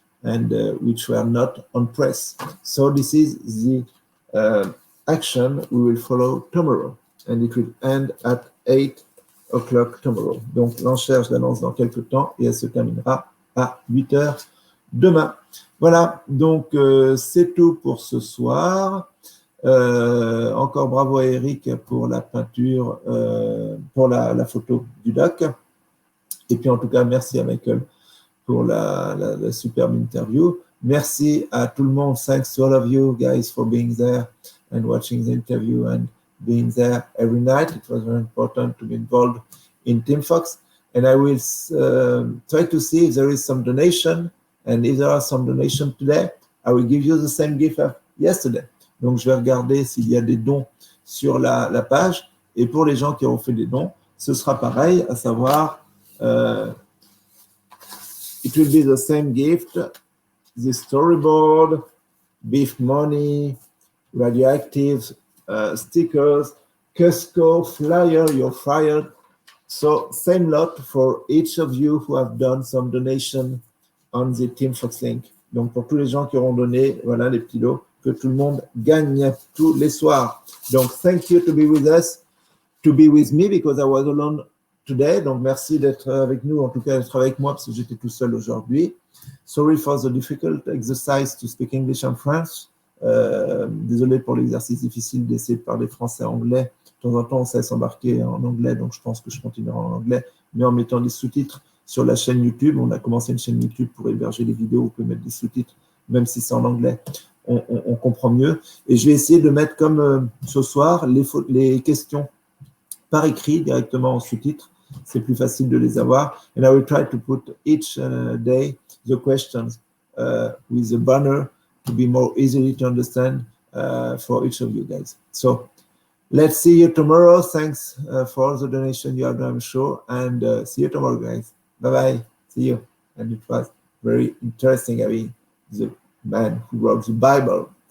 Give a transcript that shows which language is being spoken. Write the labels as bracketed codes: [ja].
[en] and which were not on press. So this is the action we will follow tomorrow, and it will end at 8 o'clock tomorrow. [fr] Donc l'enchère, je l'annonce dans quelques temps, et elle se terminera à 8 heures demain. Voilà, donc c'est tout pour ce soir. Encore bravo à Eric pour la peinture, pour la photo du doc. Et puis en tout cas, merci à Michael pour la superbe interview. Merci à tout le monde. [en] Thanks to all of you guys for being there and watching the interview and being there every night. It was very important to be involved in Team Fox. And I will try to see if there is some donation. And if there are some donations today, I will give you the same gift as yesterday. [fr] Donc, je vais regarder s'il y a des dons sur la page. Et pour les gens qui ont fait des dons, ce sera pareil, à savoir, [en] it will be the same gift, the storyboard, beef money, radioactive stickers, Cusco, flyer, you're fired. So same lot for each of you who have done some donation on the Team Fox link. [fr] Donc pour tous les gens qui auront donné, voilà les petits lots que tout le monde gagne tous les soirs. [en] Donc thank you to be with us, to be with me because I was alone today. [fr] Donc merci d'être avec nous, en tout cas d'être avec moi parce que j'étais tout seul aujourd'hui. [en] Sorry for the difficult exercise to speak English and French. [fr] Désolé pour l'exercice difficile d'essayer de parler français et anglais. De temps en temps, on sait s'embarquer en anglais, donc je pense que je continuerai en anglais, mais en mettant des sous-titres sur la chaîne YouTube. On a commencé une chaîne YouTube pour héberger les vidéos, on peut mettre des sous-titres, même si c'est en anglais, on comprend mieux. Et je vais essayer de mettre comme ce soir les questions par écrit directement en sous-titres. C'est plus facile de les avoir. [en] And I will try to put each day the questions with a banner to be more easily to understand for each of you guys. So let's see you tomorrow. Thanks for all the donation you have done, I'm sure. And see you tomorrow, guys. Bye-bye. See you. And it was very interesting having the man who wrote the Bible.